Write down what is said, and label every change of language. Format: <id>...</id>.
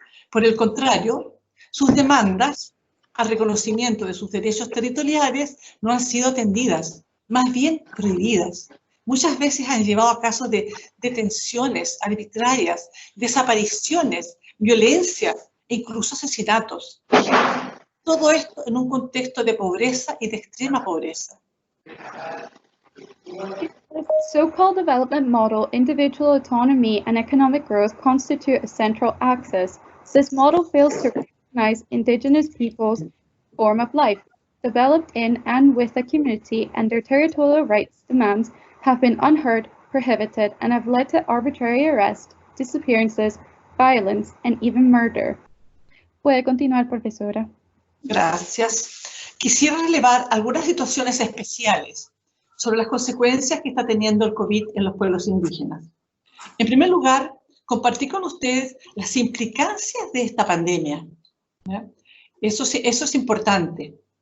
<es>Por el contrario, sus demandas al reconocimiento de sus derechos territoriales no han sido atendidas, más bien prohibidas. Muchas veces han llevado a casos de detenciones arbitrarias, desapariciones, violencia e incluso asesinatos. Todo esto en un contexto de pobreza y de extrema pobreza.</es> <en>This so-called development model, individual autonomy and economic growth constitute a central axis. This model fails to recognize Indigenous peoples' form of life, developed in and with a community, and their territorial rights demands have been unheard, prohibited, and have led to arbitrary arrest, disappearances, violence, and even murder.</en> <es>Puede continuar, profesora. Gracias. Quisiera relevar algunas situaciones especiales sobre las consecuencias que está teniendo el COVID en los pueblos indígenas. En primer lugar, compartir con ustedes las implicancias de esta pandemia. ¿Ya? Eso es importante.</es>